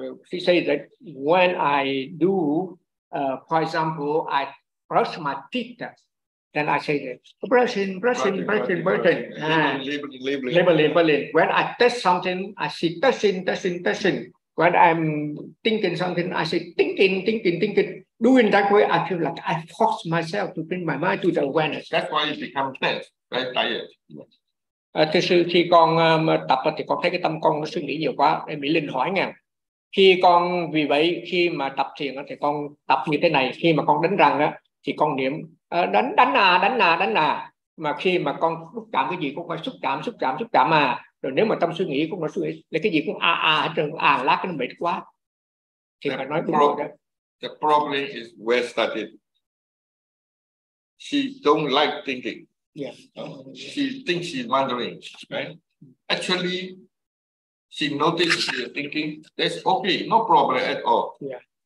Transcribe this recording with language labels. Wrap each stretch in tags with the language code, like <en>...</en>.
<en>She says that when I do, for example, I brush my teeth, then I say that brushing. When I test something, I see touching. When I'm thinking something, I say thinking. Doing that way, I feel like I force myself to bring my mind to the awareness. That's why it becomes tense, very tired. Yes.</en> <vi>Thực sự khi con tập thì con thấy cái tâm con nó suy nghĩ nhiều quá. Em Mỹ Linh hỏi nghe. Khi con, vì vậy khi mà tập thiền thì con tập như thế này. Khi mà con đánh răng á, thì con niệm đánh à. Mà khi mà con xúc cảm cái gì cũng phải xúc cảm mà. Rồi nếu mà tâm suy nghĩ cũng nó suy nghĩ, cái gì cũng lát cái nó mệt quá. Thì phải nói đúng rồi đó.</vi> <en>The problem is where started. She don't like thinking. Yeah. She thinks she's wandering, right? Actually, she noticed she's thinking, that's okay, no problem at all. Yeah.</en>